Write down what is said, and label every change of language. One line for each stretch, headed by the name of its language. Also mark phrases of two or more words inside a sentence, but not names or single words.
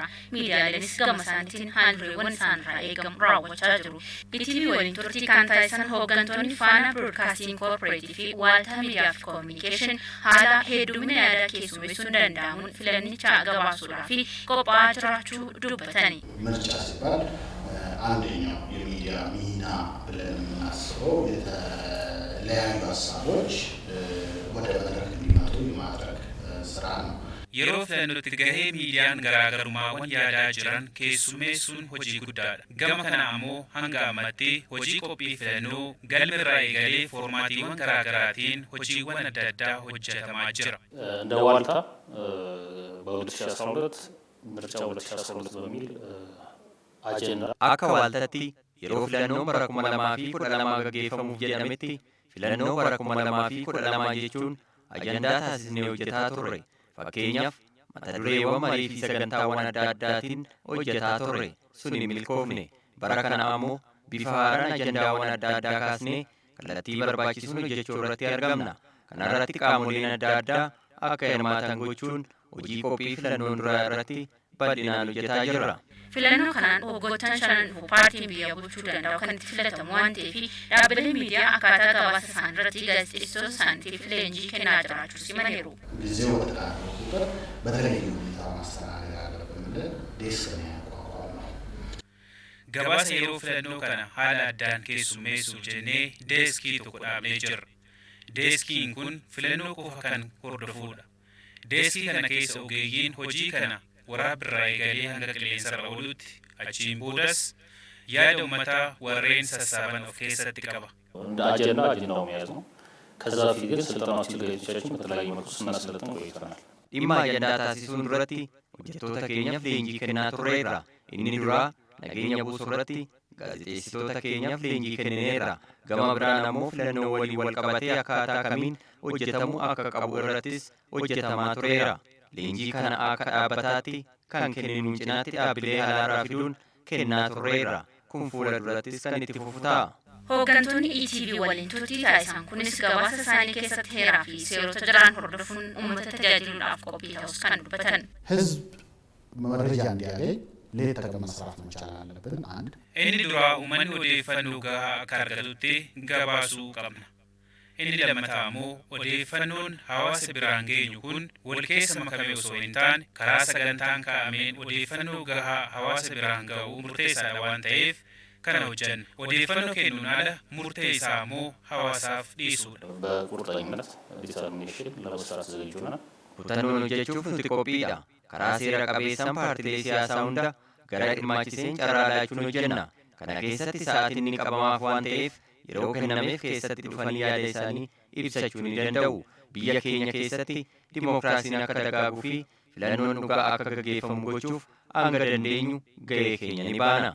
Oromo: Miidiyaaleenis gama isaaniitiin haaldureewwan isaanirraa eegamu raawwachaa jiru. BTV waliin turtii kan taasisan hooggantoonni Faana Broadcasting Corporation fi Waaltaa Miidiyaa fi Communication haala heddumina yaadaa keessummeessuun danda'amuun filannicha gabaasuudhaa fi qophaa'aa jiraachuu dubbatani.
Amharic: ምርጫ ሲባል አንደኛው የሚዲያ ሚና ብለን የምናስበው የተለያዩ ሀሳቦች ወደ መድረክ እንዲመጡ የማድረግ ስራ ነው።
Oromo: Yeroo filannootti gahee miidiyaan garaagarummaawwan yaadaa jiran keessummeessuun hojii guddaadha. Gama kana ammoo hanga ammaatti hojii qophii filannoo galmirraa eegalee foormaatiiwwan garaagaraatiin hojiiwwan adda addaa hojjetamaa jira.
Amharic: እንደ ዋልታ በ2012 ምርጫ 2012 በሚል አጀንዳ
Oromo: akka waaltaatti yeroo filannoo bara 2012 gaggeeffamuuf jedhametti filannoo bara 2012 jechuun ajandaa taasisnee hojjetaa turre. Fakkeenyaaf mata dureewwan marii fi sagantaawwan adda addaatiin hojjetaa turre sun hin milkoofne. Bara kana ammoo bifa haaraan ajandaawwan adda addaa kaasnee kallattii barbaachisuun hojjechuu irratti argamna. Kana irratti qaamoleen adda addaa akka hirmaatan gochuun hojii qophii filannoo duraa irratti bal'inaan hojjetaa jirra. Filannoo kanaan waggoottan 5 paartiin biyya bulchuu danda'u kan itti filatamu waan ta'eef dhaabbileen miidiyaa akkaataa gabaasa isaanii irratti gaazexeessitoota isaaniitiif leenjii kennaa jiraachuu simaniiru.
Amharic: ጊዜው በተቃረበ ቁጥር በተለየ ሁኔታ ማስተናገድ አለብን ብለን ዴስክ ነው ያቋቋምነው።
Oromo: gabaasa yeroo filannoo kana haala addaan keessummeessuuf jennee deeskii tokko dhaabnee jirra. Deeskiin kun filannoo qofa kan hordofudha. Deeskii kana keessa ogeeyyiin hojii kana waraabirraa eegalee hanga qilleensarra oolutti achiin boodas yaada uummataa warreen sassaaban of keessatti qaba.
Amharic: እንደ አጀንዳው መያዝ ነው። ከዛ በፊት ግን ስልጠናው አዘጋጆቻችን በተለያየ መልኩ ስናሰለጥን ቆይተናል።
Oromo: dhimma ajandaa taasisuun duratti hojjettoota keenyaaf leenjii kennaa turreerra. Inni duraa nageenya buusuu irratti gaazexeessitoota keenyaaf leenjii kennineerra. Gama biraan ammoo filannoo waliin wal qabatee akkaataa kamiin hojjetamuu akka qabu irrattis hojjetamaa tureera. Leenjii kana akka dhaabbataatti kan kenninuun cinaatti dhaabbilee alaaraa fiduun kennaa turreerra. Kun fuula durattis kan itti fufu ta'a. Hooggantoonni ETV waliin turtii taasisan kunis gabaasa isaanii keessatti heeraa fi seerota jiran hordofuun uummata tajaajiluudhaaf qophii ta'us kan dubbatan.
Amharic: ህዝብ መረጃ እንዲያገኝ ሌት ተቀን መስራት መቻል አለብን። አንድ
Oromo: inni duraa uummanni odeeffannoo gahaa akka argatutti gabaasuu qabna. Inni lammataa immoo odeeffannoon hawaasa biraan geenyu kun wal keessa makamee osoo hin taane karaa sagantaan kaa'ameen odeeffannoo gahaa hawaasa biraan ga'uu murteessaadha waan ta'eef kana hojjanne. Odeeffannoo kennuun ala murtee isaa immoo hawaasaaf dhiisuudha.
Amharic: በቁርጠኝነት ዲተርሚኔሽን ለመስራት ዝግጁ ነን።
Oromo: Kutannoon hojjechuuf nuti qophiidha. Karaa seera qabeessaan paartilee siyaasaa hunda gara hirmaachiseen carraa laachuun hojjenna. Kana keessatti sa'aatiin ni qabamaaf waan ta'eef yeroo kennameef keessatti dhufanii yaada isaanii ibsachuu ni danda'u. Biyya keenya keessatti dimookiraasiin akka dagaaguu fi filannoon dhugaa akka gaggeeffamu gochuuf hanga dandeenyu gahee keenya ni baana.